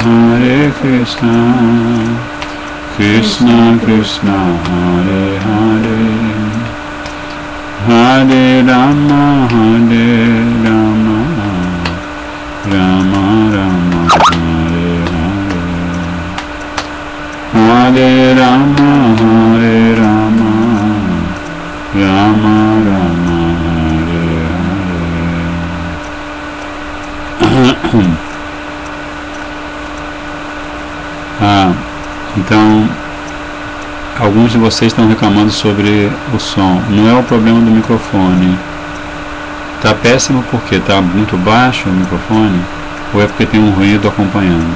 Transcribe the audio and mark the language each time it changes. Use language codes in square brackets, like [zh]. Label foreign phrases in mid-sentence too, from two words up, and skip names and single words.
[sa] Krishna Krishna, Hare Hare, Hare Rama, Rama Rama, Hare Hare, Hare Rama, Rama Rama, Hare Hare. [pt] Então, alguns de vocês estão reclamando sobre o som. Não é o problema do microfone. Tá péssimo porque tá muito baixo o microfone, ou é porque tem um ruído acompanhando?